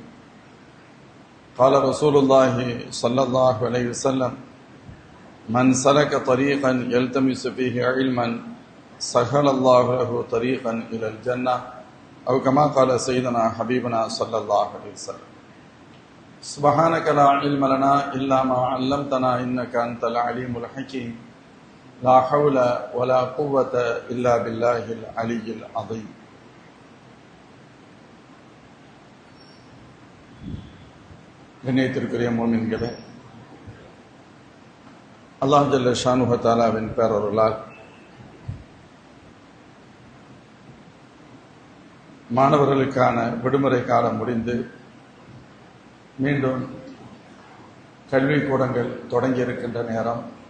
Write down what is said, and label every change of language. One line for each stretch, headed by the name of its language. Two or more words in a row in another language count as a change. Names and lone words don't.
Arabic: قال رسول الله صلى الله عليه وسلم: من سلك طريقا يلتمس فيه علما سهل الله له طريقا إلى الجنة، أو كما قال سيدنا حبيبنا صلى الله عليه وسلم. سبحانك لا علم لنا إلا ما علمتنا إنك أنت العليم الحكيم. لا حول ولا قوة إلا بالله العلي العظيم.
Tamil: கண்ணியத்திற்குரிய முஃமின்களே, அல்லாஹ்
Arabic: جل شأنه
Tamil: தஆலாவின் பேரருளால் மாணவர்களுக்கான விடுமுறை காலம் முடிந்து மீண்டும் கல்விக்கூடங்கள் தொடங்கி இருக்கின்ற நேரம்,